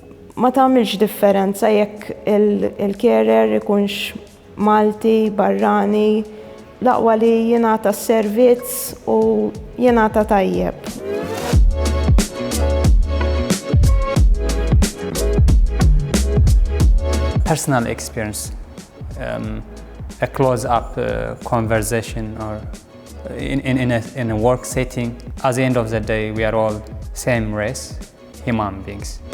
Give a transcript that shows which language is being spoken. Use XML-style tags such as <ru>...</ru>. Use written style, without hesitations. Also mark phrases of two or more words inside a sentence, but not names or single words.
<mt>ma tagħmilx differenza jekk il-carer ikunx Malti, barrani, l-aqwa li jingħata s-servizz u jingħata tajjeb.</mt> <en>Personal experience, a close-up conversation or in a work setting. At the end of the day, we are all same race, human beings.</en>